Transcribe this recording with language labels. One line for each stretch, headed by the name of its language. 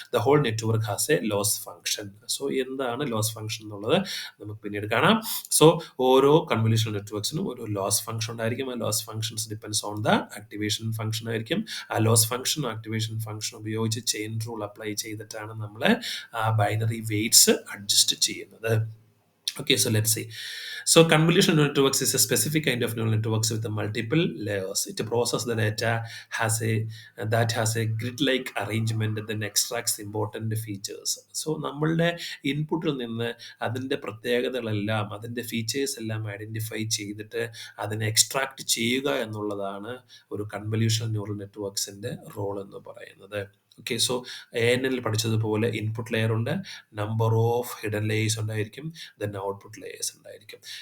English: The whole network has a loss function.
Malayalam: So എന്താണ് loss function എന്നുള്ളത് നമുക്ക് പിന്നീട് കാണാം. സോ ഓരോ കൺവല്യൂഷണൽ നെറ്റ്വർക്സിനും ഒരു ലോസ് ഫംഗ്ഷൻ ഉണ്ടായിരിക്കും. ആ loss functions
English: depends on the activation function
Malayalam: ആയിരിക്കും. ആ ലോസ് ഫംഗ്ഷൻ ആക്ടിവേഷൻ ഫംഗ്ഷൻ ഉപയോഗിച്ച് ചെയിൻ റൂൾ അപ്ലൈ ചെയ്തിട്ടാണ് നമ്മൾ ആ ബൈനറി വെയ്റ്റ്സ് അഡ്ജസ്റ്റ് ചെയ്യുന്നത്.
English: Okay, so let's see. So convolutional networks is a specific kind of neural networks with a multiple layers. It processes the data has a that has a grid-like arrangement and then extracts important features.
Malayalam: So നമ്മളുടെ ഇൻപുട്ടിൽ നിന്ന് അതിൻ്റെ പ്രത്യേകതകളെല്ലാം അതിൻ്റെ features എല്ലാം identify ചെയ്തിട്ട് അതിനെ extract ചെയ്യുക എന്നുള്ളതാണ് ഒരു കൺവല്യൂഷണൽ ന്യൂറൽ നെറ്റ്വർക്സിൻ്റെ റോൾ എന്ന് പറയുന്നത്. Okay, so ANL പഠിച്ചതുപോലെ input layer ഉണ്ട്, നമ്പർ ഓഫ് ഹിഡൻ ലേയേഴ്സ് ഉണ്ടായിരിക്കും, ദെൻ ഔട്ട്പുട്ട് ലേയേഴ്സ് ഉണ്ടായിരിക്കും.